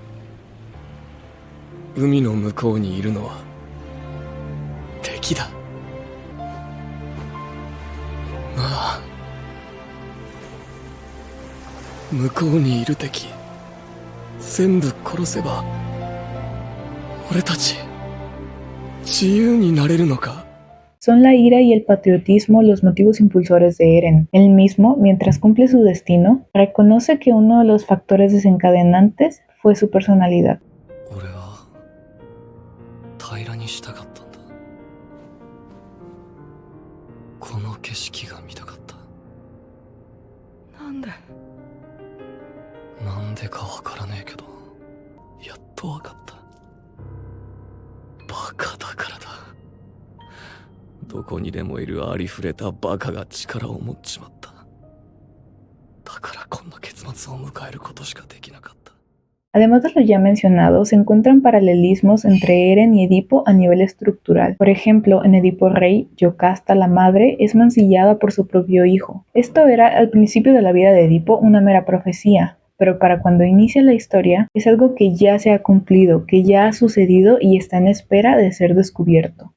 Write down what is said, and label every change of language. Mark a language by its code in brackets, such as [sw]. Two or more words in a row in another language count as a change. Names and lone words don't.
[ja] 海の向こうにいるのは敵だ。ああ、向こうにいる敵全部殺せば俺たち自由になれるのか。 [es] Son la ira y el patriotismo los motivos impulsores de Eren. Él mismo, mientras cumple su destino, reconoce que uno de los factores desencadenantes fue su personalidad. [ja] 俺は平らにしたかったんだ。この景色が見たかった。なんでかわからねえけど、やっとわかった。バカだからだ。どこにでもいるありふれたバカが力を持っちまった。だからこんな結末を迎えることしかできなかった。 [es] Además de lo ya mencionado, se encuentran paralelismos entre Eren y Edipo a nivel estructural. Por ejemplo, en Edipo Rey, Yocasta, la madre, es mancillada por su propio hijo. Esto era al principio de la vida de Edipo una mera profecía, pero para cuando inicia la historia es algo que ya se ha cumplido, que ya ha sucedido y está en espera de ser descubierto.